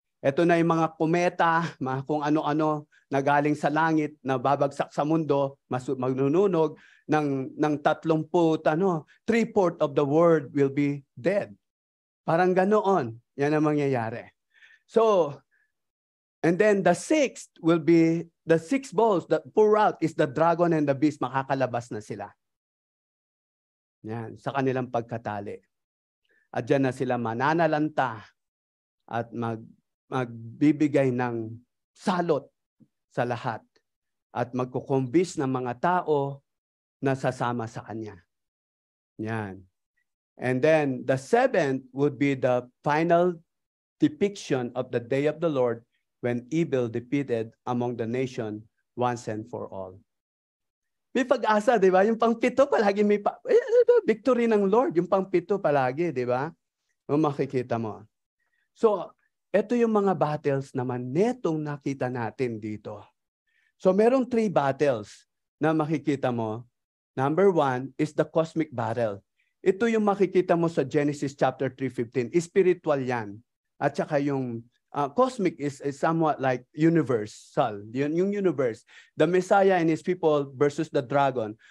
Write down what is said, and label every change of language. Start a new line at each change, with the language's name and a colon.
Filipino: Ito na yung mga kometa, kung ano-ano na galing sa langit, na babagsak sa mundo, magnununog ng 3/4
English: of the world will be dead.
Filipino: Parang ganoon. Yan ang mangyayari.
English: So, and then the 6th will be, the 6 bowls that pour out is the dragon and the beast.
Filipino: Makakalabas na sila. Yan, sa kanilang pagkatali. At dyan na sila mananalanta at magbibigay ng salot sa lahat. At magkukumbis ng mga tao na sasama sa kanya. Yan.
English: And then the 7th would be the final depiction of the day of the Lord when evil defeated among the nation once and for all.
Filipino: May pag-asa, di ba? Yung pang-7 palagi may victory ng Lord. Yung pang-7 palagi, di ba? Makikita mo. So, ito yung mga battles naman netong nakita natin dito. So, merong 3 battles na makikita mo.
English: Number 1 is the cosmic battle.
Filipino: Ito yung makikita mo sa
English: Genesis chapter 3:15. Spiritual yan.
Filipino: At saka yung
English: cosmic is somewhat like universal. Yung universe. The Messiah and his people versus the dragon.